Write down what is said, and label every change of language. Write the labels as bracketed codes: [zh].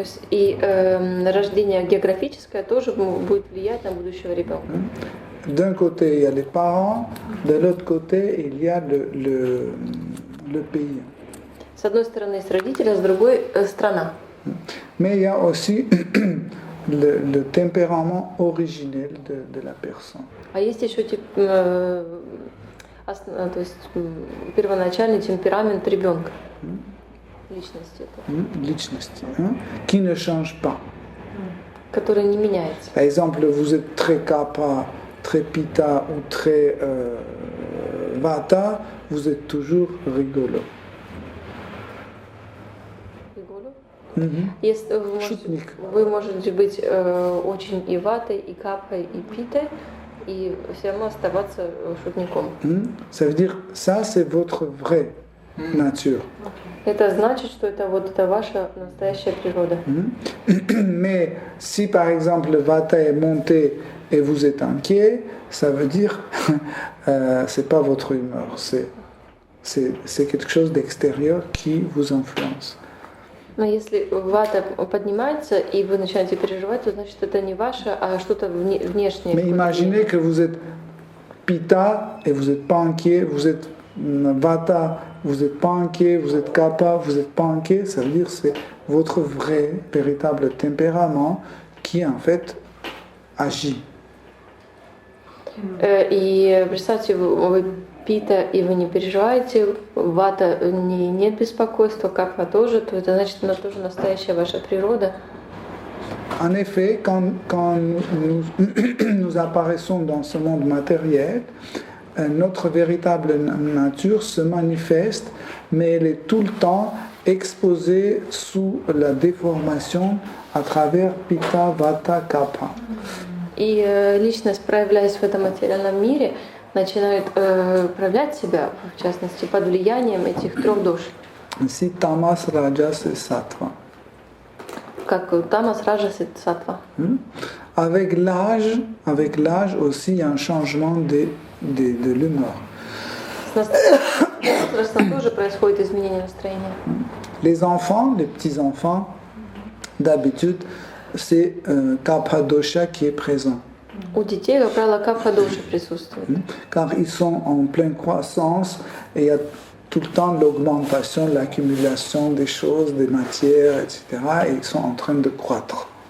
[ru] И рождение географическое тоже будет влиять на будущего ребенка. [fr] d'un côté il y a les parents, de l'autre côté il y a le pays. [ru] С одной стороны есть родители, а с другой страна. [fr] Mais il y a aussi le tempérament originel de la personne. [ru] А есть еще то есть первоначальный темперамент ребенка, личности, Lичности, [fr] qui ne change pas. [ru] который не меняется. [fr] Par exemple, vous êtes très kappa, très pitta ou très vata, vous êtes toujours rigolo. [ru] Если Шутник. вы можете быть очень и ватой, и капой, и питой, и все равно оставаться шутником. [fr] Ça veut dire, ça c'est votre vraie nature. [ru] Это значит, что это ваша настоящая природа. [fr] Mais si par exemple le vata est monté et vous êtes inquiet, ça veut dire c'est pas votre humeur, c'est quelque chose d'extérieur qui vous influence. [ru] Но если вата поднимается и вы начинаете переживать, то значит это не ваше, а что-то внешнее. [fr] Mais imaginez que vous êtes pitta et vous n'êtes pas inquiet, vous êtes vata, vous n'êtes pas inquiet, vous êtes kappa, vous n'êtes pas inquiet, ça veut dire que c'est votre vrai, véritable tempérament qui en fait agit. [ru] И представьте, вы пита, и вы не переживаете, вата нет беспокойства, капа тоже, то это значит, она тоже настоящая ваша природа. [fr] En effet, quand nous apparaissons dans ce monde matériel, notre véritable nature se manifeste, mais elle est tout le temps exposée sous la déformation à travers pitta, vata, kapha. [ru] И личность, проявляясь в этом материальном мире, начинает проявлять себя, в частности, под влиянием этих трех душ. [fr] Ici, tamas, rajas et sattva. [ru] Как тамас, раджас и саттва. [fr] Avec l'âge aussi, il y a un changement de l'humeur. [ru] С возрастом тоже происходит изменение настроения. [fr] Les enfants, les petits-enfants, d'habitude, c'est kapha dosha qui est présent. [ru] У детей, как правило, капха-доши присутствует. [fr] Car ils sont en pleine croissance et il y a tout le temps l'augmentation, l'accumulation des choses, des matières, etc. Et ils sont en train de croître.